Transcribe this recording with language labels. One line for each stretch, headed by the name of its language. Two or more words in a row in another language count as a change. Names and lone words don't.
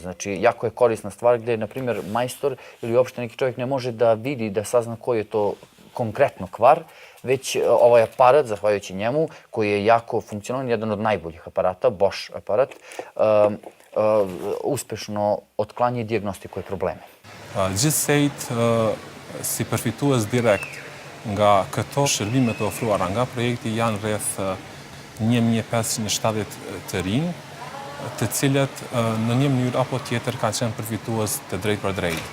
Serbian: Znači, jako je korisna stvar gde, na primjer, majstor ili uopšte neki čovjek ne može da vidi, da sazna koji je to konkretno kvar, već ovaj aparat, zahvaljujući njemu, koji je jako funkcionalan, jedan od najboljih aparata, Bosch aparat, uspešno otklanja i dijagnostikuje probleme.
Albanian: Gjithsejt, si përfitues direkt nga këto shërbime të ofruara nga projekti janë rreth 1570 të rinj, të cilët në një mënyrë apo tjetër kanë qenë përfitues të drejt për drejt.